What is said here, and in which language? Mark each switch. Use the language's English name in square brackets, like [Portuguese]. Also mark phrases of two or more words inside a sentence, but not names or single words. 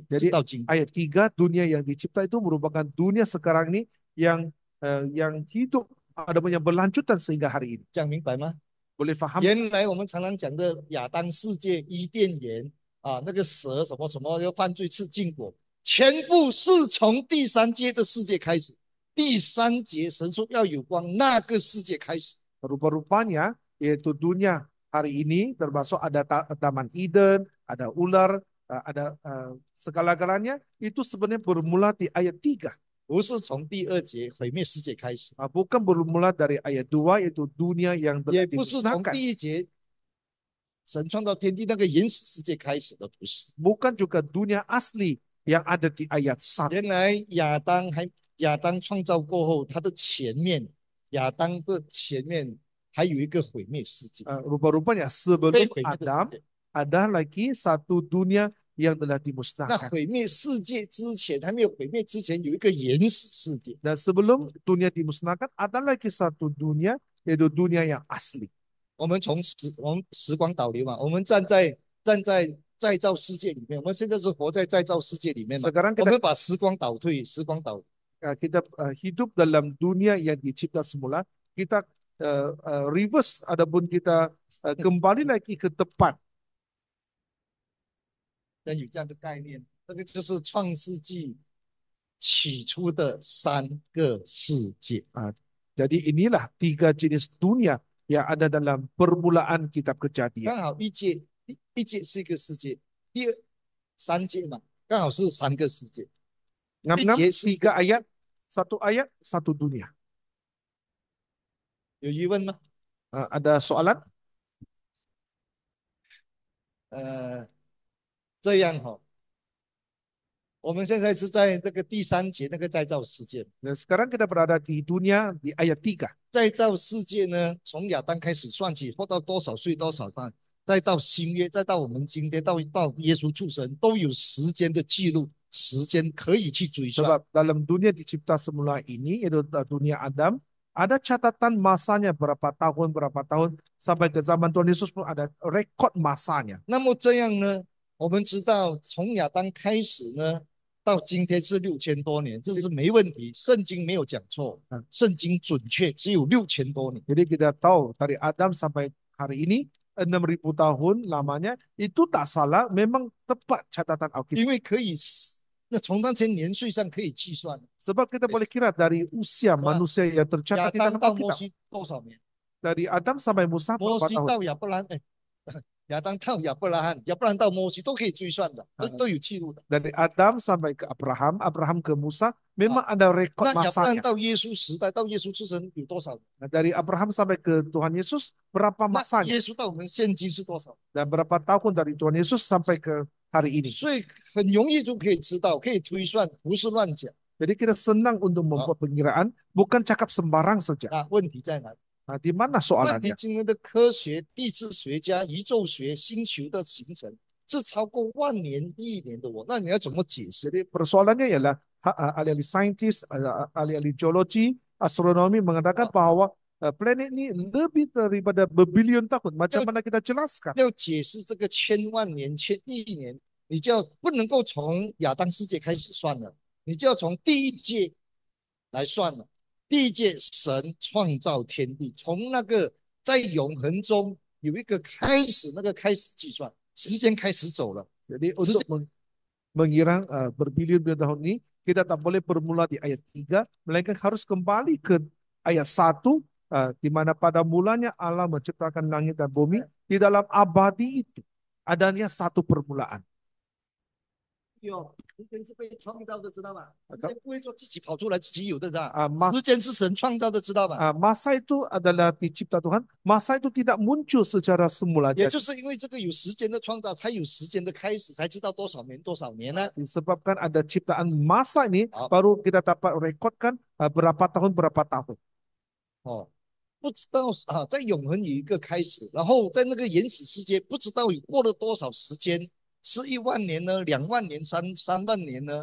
[Malay] Jadi [Chinese] 直到今天。 [Malay] ayat 3 dunia yang dicipta itu merupakan dunia sekarang ini yang hidup ada yang berlanjutan sehingga hari ini. [Chinese] 讲明白吗？ [Malay] Boleh faham? [Chinese] 原来我们常常讲的亚当世界、伊甸园啊，那个蛇什么什么要犯罪吃禁果，全部是从第三节的世界开始。第三节神说要有光，那个世界开始。 [Malay] Rupa-rupanya yaitu dunia hari ini termasuk ada Taman Eden, ada ular, ada segala-galanya itu sebenarnya bermula di ayat 3. [Chinese] 不是从第二节毁灭世界开始， [Malay] Bukan bermula dari ayat 2 yaitu dunia yang [Chinese] 也 [Malay] telah [Chinese] 不是从 [Malay] dimusnahkan. [Chinese] 第一节神创造天地那个原始世界开始的，不是。 [Malay] bukan juga dunia asli yang ada di ayat 1. [Chinese] 原来亚当创造过后，他的前面，亚当的前面还有一个毁灭世界， [Malay] Rupa-rupanya [Chinese] 被 [Malay] sebelum [Chinese] 毁灭的世 [Malay] Adam [Chinese] 界。 [Malay] ada lagi satu dunia yang telah [Chinese] 那 [Malay] dimusnahkan. [Chinese] 毁灭世界之前，还没有毁灭之前，有一个原始世界。 [Malay] Dan sebelum dunia dimusnahkan ada lagi satu dunia yaitu dunia yang asli. [Chinese] 我们时光倒流嘛，我们站在再造世界里面，我们现在是活在再造世界里面嘛。 [Malay] Sekarang [Chinese] 我 [Malay] kita [Chinese] 们把时光倒退，时光倒 [Malay] kita hidup dalam dunia yang dicipta semula. Kita reverse adapun kita kembali lagi ke depan. [Chinese] 有这样的概念，这个就是创世纪起初的3个世界。 [Malay] Jadi inilah 3 jenis dunia yang ada dalam permulaan kitab Kejadian. [Chinese] 刚好一界是一个世界，3界嘛，刚好是3个世界。 [Malay] Ngam-ngam 3 ayat, 1 ayat, 1 dunia. [Chinese] 有疑问吗？ [Malay] Ada soalan? [Chinese] 这样哈、我们现在是在这个第3节那个再造世界。 [Malay] Dan sekarang kita berada di dunia di ayat 3. [Chinese] 再造世界呢，从亚当开始算起，活到多少岁多少代，再到新约，再到我们今天到耶稣出生，都有时间的记录，时间可以去追算。 [Malay] Sebab dalam dunia dicipta semula ini, yaitu dunia Adam, ada catatan masanya berapa tahun sampai ke zaman Tuhan Yesus pun ada rekod masanya. [Chinese] 那么这样呢，我们知道从亚当开始呢，到今天是6000多年，这是没问题，圣经没有讲错，圣经准确，只有6000多年。 [Malay] Jadi kita tahu dari Adam sampai hari ini 6000 tahun lamanya itu tak salah, memang tepat catatan Alkitab. [Chinese] 因为可以，那从那些年岁上可以计算。 [Malay] Sebab kita boleh kira dari usia manusia yang [Chinese] 亚 [Malay] tercatat di [Chinese] 当 [Malay] dalam [Chinese] 到摩 [Malay] Alkitab. [Chinese] 西多少年？ [Malay] Dari Adam sampai Musa [Chinese] 摩 [Malay] berapa [Chinese] 西 [Malay] tahun? [Chinese] 到亚伯兰，亚当到亚伯拉罕，亚伯兰到摩西都可以追算的，都有记录的。 [Malay] Dari Adam sampai ke Abraham, Abraham ke Musa, memang ada rekod [Chinese] 那亚伯兰 [Malay] masanya. [Chinese] 到耶稣时代，到耶稣出生有多少？ [Malay] Nah, dari Abraham sampai ke Tuhan Yesus, berapa [Chinese] 那 [Malay] masanya? [Chinese] 耶稣到我们现今是多少？ [Malay] Dan berapa tahun dari Tuhan Yesus sampai ke hari ini? [Chinese] 所以很容易就可以知道，可以推算，不是乱讲。 [Malay] Jadi kita senang untuk membuat pengiraan, bukan cakap sembarang saja. [Chinese] 那问题在哪？ [Malay] Nah, di mana [Chinese] 问题 [Malay] soalannya? [Chinese] 今天的科学、地质学家、宇宙学、星球的形成是超过万年、亿年的那你要怎么解释？ [Malay] Jadi persoalannya ialah ahli-ahli saintis, ahli-ahli geologi, astronomi mengatakan bahwa planet ini lebih daripada berbilion tahun. Macam mana kita jelaskan? [Chinese] 要解释这个千万年、千亿年，你就要不能够从亚当世界开始算了，你就要从第一界来算了。第一界，神创造天地，从那个在永恒中有一个开始，那个开始计算，时间开始走了。 [Malay] Jadi untuk mengira berbilion-bilion tahun ini, kita tak boleh bermula di ayat 3, melainkan harus kembali ke ayat 1, di mana pada mulanya Allah menciptakan langit dan bumi, di dalam abadi itu adanya satu permulaan. [Chinese] 有，时间是被创造的，知道吗？时间不会说自己跑出来自己有的，知道 [Malay] mas [Chinese] 时间是神创造的，知道吗？ [Malay] masa itu adalah dicipta Tuhan, masa itu tidak muncul secara semula. [Chinese] 也就是因为这个有时间的创造，才有时间的开始，才知道多少年多少年呢？ [Malay] Disebabkan ada ciptaan masa ini, [Chinese] 好， [Malay] baru kita dapat rekodkan berapa tahun. [Chinese] 哦，不知道啊，在永恒有一个开始，然后在那个原始世界，不知道有过了多少时间，是1万年呢，2万年、三万年呢？